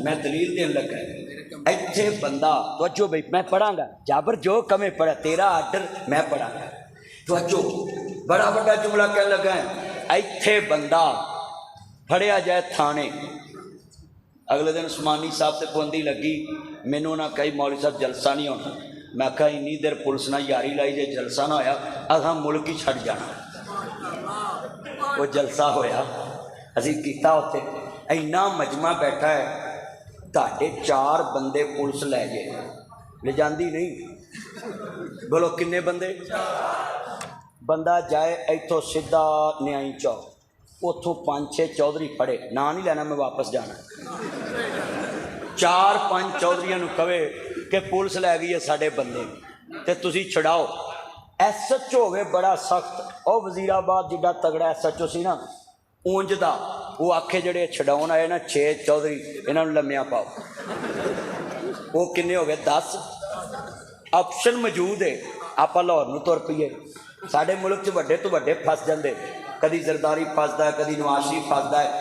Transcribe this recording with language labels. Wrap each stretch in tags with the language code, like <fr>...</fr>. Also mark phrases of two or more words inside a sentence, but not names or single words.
<pa>ਮੈਂ ਦਲੀਲ ਦੇਣੇ ਲੱਗਾ ਇੱਥੇ ਬੰਦਾ ਤੋ ਭਾਈ ਮੈਂ ਪੜ੍ਹਾਂਗਾ, ਜਾਬਰ ਜੋ ਕਮੇ ਪੜ੍ਹਾ ਤੇਰਾ ਆਰਡਰ ਮੈਂ ਪੜ੍ਹਾਂਗਾ। ਤੋ ਬੜਾ ਬੜਾ ਜੁਮਲਾ ਕਹਿ ਲੱਗਾ ਹੈ, ਇੱਥੇ ਬੰਦਾ ਫੜਿਆ ਜਾਏ ਥਾਣੇ, ਅਗਲੇ ਦਿਨ ਉਸਮਾਨੀ ਸਾਹਬ ਸੇ ਪਾਬੰਦੀ ਲੱਗੀ, ਮੈਨੂੰ ਨਾ ਕਹੀ ਮੌਲਵੀ ਸਾਹਬ ਜਲਸਾ ਨਹੀਂ ਹੋਣਾ, ਮੈਂ ਆਖਾ ਇੰਨੀ ਦੇਰ ਪੁਲਿਸ ਨਾਲ ਯਾਰੀ ਲਾਈ, ਜੇ ਜਲਸਾ ਨਾ ਹੋਇਆ ਅਸਾਂ ਮੁਲਕ ਹੀ ਛੱਡ ਜਾਣਾ। ਵੋ ਜਲਸਾ ਹੋਇਆ, ਅਸੀਂ ਕੀਤਾ ਉੱਥੇ, ਇੰਨਾ ਮਜਮਾ ਬੈਠਾ ਹੈ, ਤੁਹਾਡੇ 4 ਬੰਦੇ ਪੁਲਿਸ ਲੈ ਗਏ, ਲੈ ਜਾਂਦੀ ਨਹੀਂ। ਬੋਲੋ ਕਿੰਨੇ ਬੰਦੇ? ਬੰਦਾ ਜਾਏ ਇੱਥੋਂ ਸਿੱਧਾ ਨਿਆਈ ਚੌਕ, ਉੱਥੋਂ 5-6 ਚੌਧਰੀ ਫੜੇ, ਨਾ ਨਹੀਂ ਲੈਣਾ, ਮੈਂ ਵਾਪਸ ਜਾਣਾ। 4-5 ਚੌਧਰੀਆਂ ਨੂੰ ਕਹੇ ਕਿ ਪੁਲਿਸ ਲੈ ਗਈ ਹੈ ਸਾਡੇ ਬੰਦੇ ਤੇ ਤੁਸੀਂ ਛੁਡਾਓ। SHO ਹੋਵੇ ਬੜਾ ਸਖ਼ਤ, ਔਰ ਵਜ਼ੀਰਾਬਾਦ ਜਿੱਡਾ ਤਗੜਾ SHO ਸੀ ਨਾ ਉਂਝ ਦਾ, ਵੋ ਆਖੇ ਜਿਹੜੇ ਛੁਡਾਉਣ ਆਏ ਨਾ 6 ਚੌਧਰੀ ਇਨ੍ਹਾਂ ਨੂੰ ਲੰਮਿਆ ਪਾਓ। ਵੋ ਕਿੰਨੇ ਹੋ ਗਏ? 10। ਆਪਸ਼ਨ ਮੌਜੂਦ ਹੈ, ਆਪਾਂ ਲਾਹੌਰ ਨੂੰ ਤੁਰ ਪਈਏ। ਸਾਡੇ ਮੁਲਕ ਚ ਵੱਡੇ ਤੋ ਵੱਡੇ ਫਸ ਜਾਂਦੇ, ਕਦੀ ਜ਼ਰਦਾਰੀ ਫਸਦਾ ਹੈ, ਕਦੀ ਨਵਾਜ਼ ਸ਼ਰੀਫ਼ ਫਸਦਾ ਹੈ।</pa>